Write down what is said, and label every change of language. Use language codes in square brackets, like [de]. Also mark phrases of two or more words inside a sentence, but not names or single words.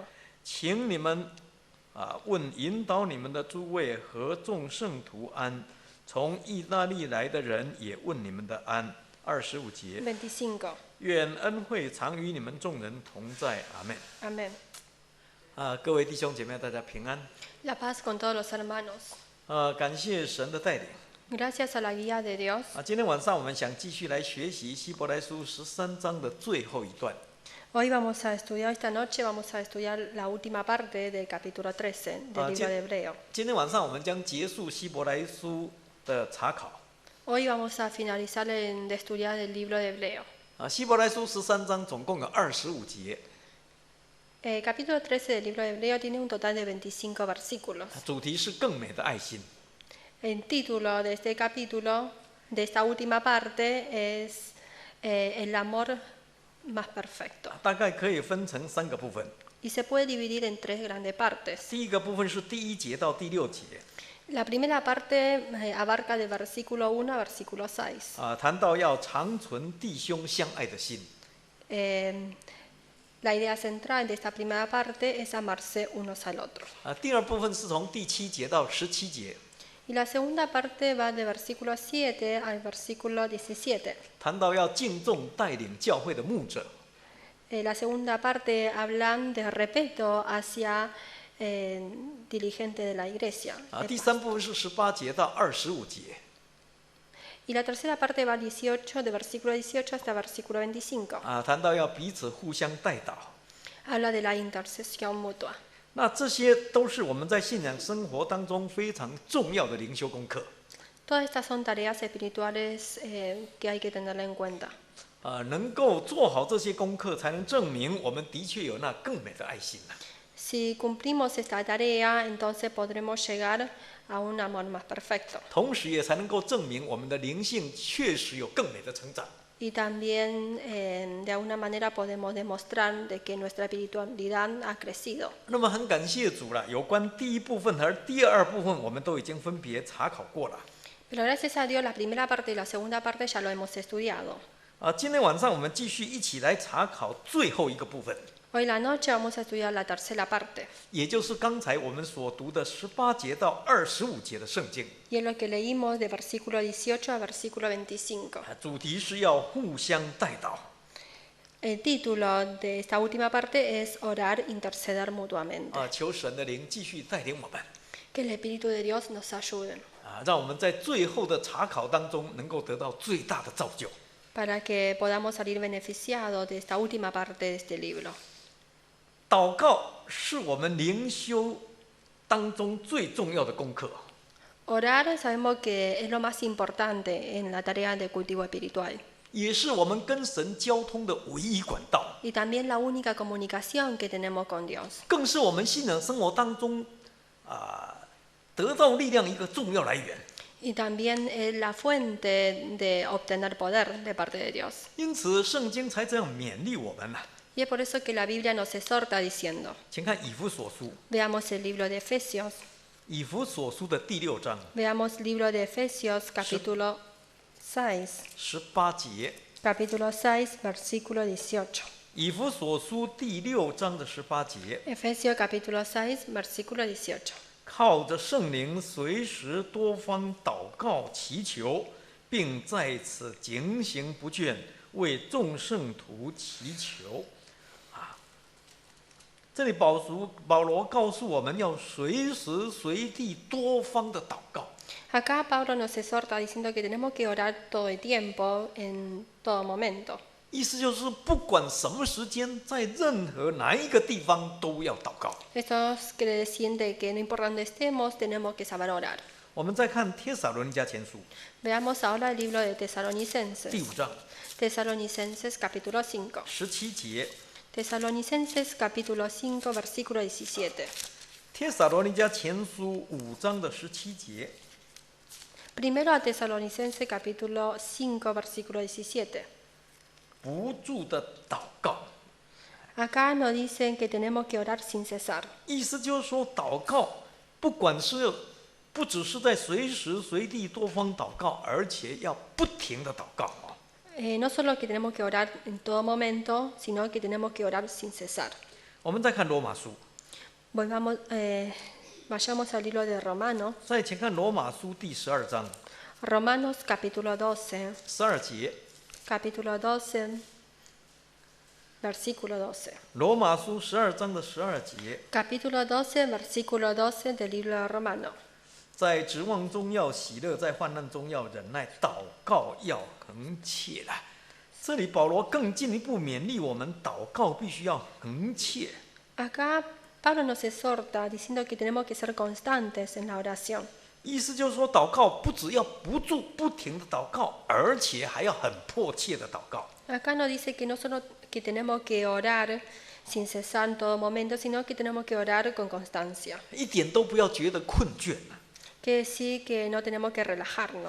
[zh] 请你们问引导你们的诸位和众圣徒安，从意大利来的人也问你们的安。25节， 25. 愿恩惠常与你们众人同在。阿门。 [es] Amén. [zh] 各位弟兄姐妹，大家平安。 [es] La paz con todos los hermanos. [zh] 感谢神的带领。 [es] Gracias a la guía de Dios. [zh] 今天晚上我们想继续来学习希伯来书13章的最后一段。 [es] Hoy vamos a estudiar, esta noche vamos a estudiar la última parte del capítulo 13 del libro de Hebreo. [zh] 今天晚上我们将结束希伯来书的查考。 [es] Hoy vamos a finalizar de estudiar el libro de Hebreo. [zh] 希伯来书13章总共有25节。 [es] El capítulo 13 del libro de Hebreo tiene un total de 25 versículos. [zh] 主题是更美的爱心。 [es] El título de este capítulo, de esta última parte, es el amor más perfecto. [zh] 大概可以分成3个部分。 [es] Y se puede dividir en 3 grandes partes. [zh] 第一个部分是第1节到第6节。 [es] La primera parte abarca de versículo 1 a versículo 6. [zh] 谈到要长存弟兄相爱的心。 [es] La idea central de esta primera parte es amarse unos al otro. [zh] 第二部分是从第7节到17节。 [es] Y la segunda parte va de versículo 7 al versículo 17. [zh] 谈到要敬重带领教会的牧者。 [es] La segunda parte hablan de respeto hacia dirigente de la iglesia. [zh] 第3部分是18节到25节。 [es] Y la tercera parte va 18, de versículo 18 hasta versículo 25. [zh] 谈到要彼此互相代祷。 [es] Habla de la intercesión mutua. [zh] 那这些都是我们在信仰生活当中非常重要的灵修功课。 [es] Todas estas son tareas espirituales que hay que tenerla en cuenta. [zh] 能够做好这些功课，才能证明我们的确有那更美的爱心。 [es] Si cumplimos esta tarea, entonces podremos llegar a un amor más perfecto. [zh] 同时也才能够证明我们的灵性确实有更美的成长。 [es] Y también de alguna manera podemos demostrar de que nuestra espiritualidad ha crecido. [zh] 那么很感谢主了，有关第1部分和第2部分，我们都已经分别查考过了。 [es] Pero gracias a Dios la primera parte y la segunda parte ya lo hemos estudiado. [zh] 今天晚上我们继续一起来查考最后一个部分， [es] Hoy la noche vamos a estudiar la tercera parte. [zh] 也就是刚才我们所读的18节到25节的圣经。 [es] Y es lo que leímos de versículo 18 a versículo 25. [zh] 主题是要互相代祷。 [es] El título de esta última parte es Orar, interceder mutuamente. [zh] 求神的灵继续带领我们， [es] Que el Espíritu de Dios nos ayude [zh] 让我们在最后的查考当中能够得到最大的造就。 [es] para que podamos salir beneficiados de esta última parte de este libro. [zh] 祷告是我们灵修当中最重要的功课。 [es] Orar sabemos que es lo más importante en la tarea de cultivo espiritual. [zh] 也是我们跟神交通的唯一管道， [es] y también la única comunicación que tenemos con Dios. [zh] 更是我们信仰生活当中得到力量一个重要来源。 [es] Y también es la fuente de obtener poder de parte de Dios. [zh] 因此，圣经才这样勉励我们。 [es] Y es por eso que la Biblia nos exhorta diciendo, [zh] 请看以弗所书， [es] veamos el libro de Efesios, [zh] 以弗所书的第6章 [es] veamos libro de Efesios capítulo 6, [zh] 18节。 [es] capítulo 6, versículo 18. [zh] 以弗所书第6章的18节， [es] Efesios capítulo 6, versículo 18. [zh] 靠着圣灵，随时多方祷告祈求，并在此警醒不倦，为众圣徒祈求。这里保罗告诉我们要随时随地多方的祷告。 [es] Acá Pablo nos exhorta diciendo que tenemos que orar todo el tiempo, en todo momento. [zh] 意思就是不管什么时间，在任何哪一个地方都要祷告。 [es] Esto quiere decir de que no importa dónde estemos, tenemos que saber orar. [zh] 我们再看帖撒罗尼迦前书 [es] Veamos ahora el libro de Tesalonicenses. [zh] 第5章 [es] Tesalonicenses capítulo 5. [zh] 17节， [es] Tesalonicenses capítulo 5, versículo 17. [zh] 帖撒罗尼迦前书5章的17节。 [es] Primero a Tesalonicenses capítulo 5, versículo 17. [zh] 不住的祷告， [es] Acá nos dicen que tenemos que orar sin cesar. [zh] 意思就是说，祷告不只是在随时随地多方祷告，而且要不停的祷告。 [es] No solo que tenemos que orar en todo momento, sino que tenemos que orar sin cesar. [zh] 我们再看罗马书， [es] Vayamos al libro de Romanos. [zh] 再请看罗马书第12章 [es] Romanos capítulo 12, [zh] 12节。 [es] capítulo 12, versículo 12. [zh] 罗马书12章的12节， [es] Capítulo 12, versículo 12 del libro de Romanos. [zh] 在指望中要喜乐，在患难中要忍耐，祷告要恒切了。这里保罗更进一步勉励我们，祷告必须要恒切。 [es] Acá Pablo nos exhorta diciendo que tenemos que ser constantes en la oración. [zh] 意思就是说，祷告不只要不停的祷告，而且还要很迫切的祷告。 [es] Acá nos dice que no solo que tenemos que orar sin cesar en todo momento, sino que tenemos que orar con constancia. [zh] 一点都不要觉得困倦， [es] Quiere decir que no tenemos que relajarnos.